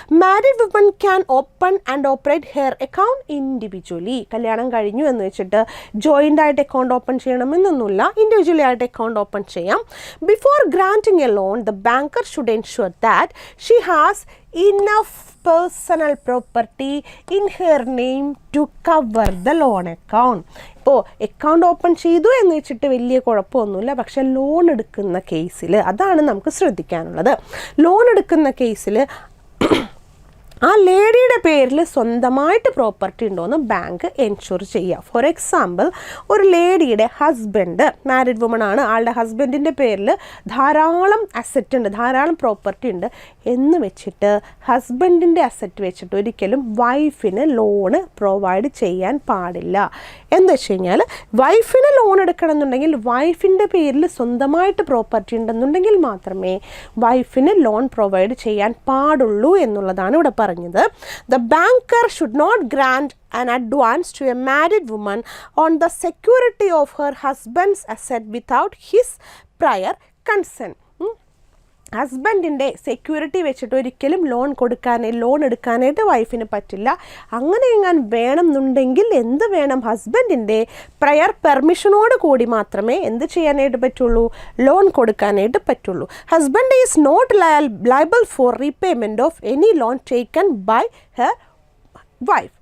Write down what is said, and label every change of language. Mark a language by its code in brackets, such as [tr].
[en] Married women can open and operate her account individually. [ml] കല്യാണം കഴിഞ്ഞു എന്ന് വെച്ചിട്ട് ജോയിൻ്റ് ആയിട്ട് അക്കൗണ്ട് ഓപ്പൺ ചെയ്യണമെന്നൊന്നുമില്ല, ഇൻഡിവിജ്വലി ആയിട്ട് അക്കൗണ്ട് ഓപ്പൺ ചെയ്യാം. [en] Before granting a loan, the banker should ensure that she has enough personal property in her name to cover the loan account. [ml] ഇപ്പോൾ account open ചെയ്തു എന്ന് വെച്ചിട്ട് വലിയ കുഴപ്പമൊന്നുമില്ല. പക്ഷേ ലോൺ എടുക്കുന്ന കേസിൽ അതാണ് നമുക്ക് ശ്രദ്ധിക്കാനുള്ളത്. ലോൺ എടുക്കുന്ന കേസിൽ ആ ലേഡിയുടെ പേരിൽ സ്വന്തമായിട്ട് പ്രോപ്പർട്ടി ഉണ്ടോയെന്ന് ബാങ്ക് എൻഷുർ ചെയ്യുക. ഫോർ എക്സാമ്പിൾ, ഒരു ലേഡിയുടെ ഹസ്ബൻഡ് മാരീഡ് വുമൺ ആണ്, ആളുടെ ഹസ്ബൻഡിൻ്റെ പേരിൽ ധാരാളം അസറ്റ് ഉണ്ട്, ധാരാളം പ്രോപ്പർട്ടി ഉണ്ട് എന്ന് വെച്ചിട്ട് ഹസ്ബൻഡിൻ്റെ അസറ്റ് വെച്ചിട്ട് ഒരിക്കലും വൈഫിന് ലോണ് പ്രൊവൈഡ് ചെയ്യാൻ പാടില്ല. എന്ന് വെച്ച് കഴിഞ്ഞാൽ വൈഫിന് ലോൺ എടുക്കണം എന്നുണ്ടെങ്കിൽ വൈഫിൻ്റെ പേരിൽ സ്വന്തമായിട്ട് പ്രോപ്പർട്ടി ഉണ്ടെന്നുണ്ടെങ്കിൽ മാത്രമേ വൈഫിന് ലോൺ പ്രൊവൈഡ് ചെയ്യാൻ പാടുള്ളൂ എന്നുള്ളതാണ് ഇവിടെ പറഞ്ഞത്. [en] The banker should not grant an advance to a married woman on the security of her husband's asset without his prior consent. [ml] ഹസ്ബൻഡിൻ്റെ സെക്യൂരിറ്റി വെച്ചിട്ട് ഒരിക്കലും ലോൺ എടുക്കാനായിട്ട് വൈഫിന് പറ്റില്ല. അങ്ങനെ എങ്ങാൻ വേണമെന്നുണ്ടെങ്കിൽ എന്ത് വേണം, ഹസ്ബൻഡിൻ്റെ പ്രയർ പെർമിഷനോട് കൂടി മാത്രമേ എന്ത് ചെയ്യാനായിട്ട് പറ്റുള്ളൂ, ലോൺ കൊടുക്കാനായിട്ട് പറ്റുള്ളൂ. [en] Husband is not liable for repayment of any loan taken by her wife.